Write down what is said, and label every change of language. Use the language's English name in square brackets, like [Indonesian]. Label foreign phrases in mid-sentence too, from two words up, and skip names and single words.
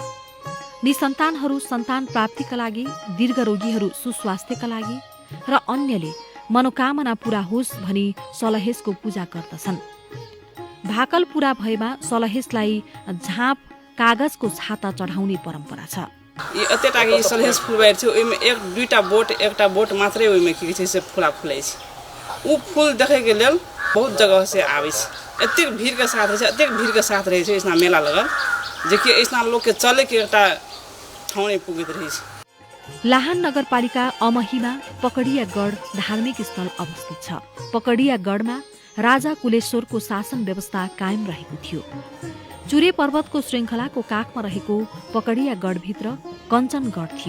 [Nepali] निसन्तानहरू सन्तान प्राप्तिका लागि, दीर्घरोगीहरू सुस्वास्थ्यका लागि र अन्यले मनोकामना पूरा होस् भनी सलहेसको पूजा गर्दछन्। भाकल पूरा भएमा सलहेसलाई झाँप कागजको छाता चढाउने परम्परा छ। [Maithili] ये अतेटाके सलहेस फुलबारी थियो, ओइमे एक दुईटा बोट एकटा बोट मात्रै ओइमे के छै से फुला फुलै छै। उ फूल देखे के लेल बहुत जगह से आबै छै। एतेक भीड़ के साथ रहे छै, एतेक भीड़ के साथ रहे छै इसना मेला लगल जे कि इसना लोग के चले के एकटा ठाउँ नै पुगित रहे छै। [Nepali] लाहान नगरपालिका अमहीमा पकडिया गढ धार्मिक स्थल अवस्थित छ। पकडिया गढमा राजा कुलेश्वरको शासन व्यवस्था कायम रहेको थियो। चुरे पर्वतको श्रृङ्खलाको काखमा रहेको पकडिया गढभित्र कञ्चनगढ थियो।